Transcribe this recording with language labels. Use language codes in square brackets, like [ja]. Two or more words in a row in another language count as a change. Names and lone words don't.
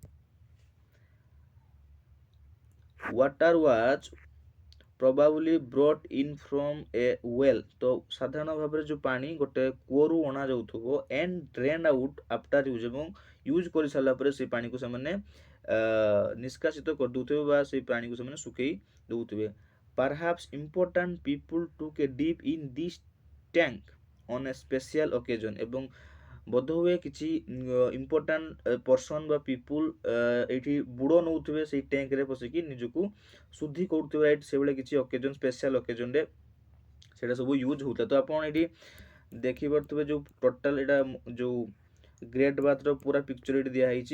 [en] Water was probably brought in from a well. [or] ତ ସାଧାରଣ ଭାବରେ ଯେଉଁ ପାଣି ଗୋଟେ କୂଅରୁ ଅଣାଯାଉଥିବ [en] and drain out after use, [or] ଏବଂ ୟୁଜ୍ କରିସାରିଲା ପରେ ସେ ପାଣିକୁ ସେମାନେ ନିଷ୍କାସିତ କରିଦେଉଥିବେ ବା ସେ ପାଣିକୁ ସେମାନେ ଶୁଖେଇ ଦେଉଥିବେ। [en] Perhaps important people took a dip in this tank on a special occasion, [or] ଏବଂ ବୋଧହୁଏ କିଛି [en] important person [or] ବା ପିପୁଲ୍ ଏଇଠି ବୁଡ଼ ନେଉଥିବେ ସେଇ ଟ୍ୟାଙ୍କରେ ପଶିକି ନିଜକୁ ଶୁଦ୍ଧି କରୁଥିବେ ରାଇଟ୍, ସେଭଳିଆ କିଛି [en] occasion special occasion [or] ସେଇଟା ସବୁ ୟୁଜ୍ ହେଉଥିଲା। ତ ଆପଣ ଏଇଠି ଦେଖିପାରୁଥିବେ ଯେଉଁ ଟୋଟାଲ୍ ଏଇଟା ଯେଉଁ ଗ୍ରେଟ୍ ବାଥର ପୁରା ପିକ୍ଚର ଏଇଠି ଦିଆହେଇଛି।